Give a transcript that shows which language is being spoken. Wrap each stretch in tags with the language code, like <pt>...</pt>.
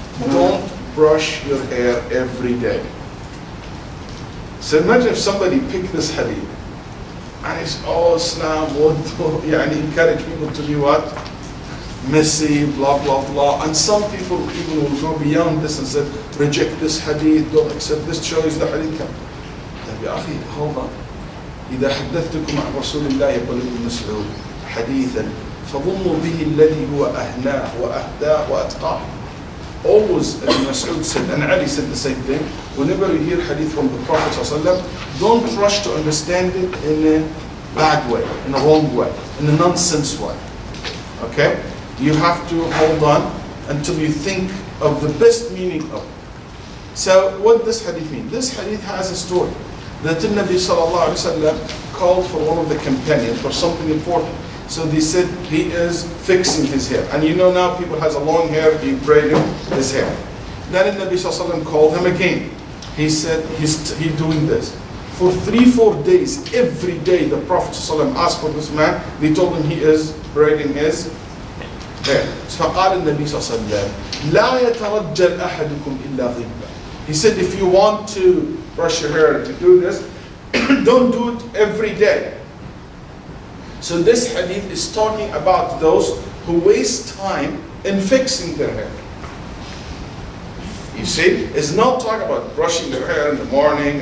<en>Don't brush your hair every day. So imagine if somebody picked this hadith and it's Islam would encourage people to be what? Messy, blah, blah, blah. And some people even will go beyond this and say, reject this hadith, don't accept this choice, the hadith.</en> <ar>طيب يا أخي,</ar> <en>hold on.</en> <ar>إذا حدثتكم عن رسول الله يقول ابن مسعود حديثا فظنوا به الذي هو أهناه وأهداه وأتقاه.</ar> <en>Always, as Mas'ud said, and Ali said the same thing, whenever you hear hadith from the Prophet ﷺ, don't rush to understand it in a bad way, in a wrong way, in a nonsense way. Okay? You have to hold on until you think of the best meaning of it. So what does this hadith mean? This hadith has a story that the Nabi sallallahu alaihi wasallam called for one of the companions for something important. So they said he is fixing his hair. And you know now people has a long hair, he braided his hair. Then the Nabi sallallahu alaihi wasallam called him again. He said he's doing this. For 3-4 days, every day the Prophet sallallahu alaihi wasallam asked for this man. They told him he is braiding his hair.</en> <ar>فقال النبي صلى الله عليه وسلم لا يترجل أحدكم إلا غبا.</ar> <en>He said if you want to brush your hair to do this, don't do it every day. So this hadith is talking about those who waste time in fixing their hair. You see, it's not talking about brushing their hair in the morning.</en>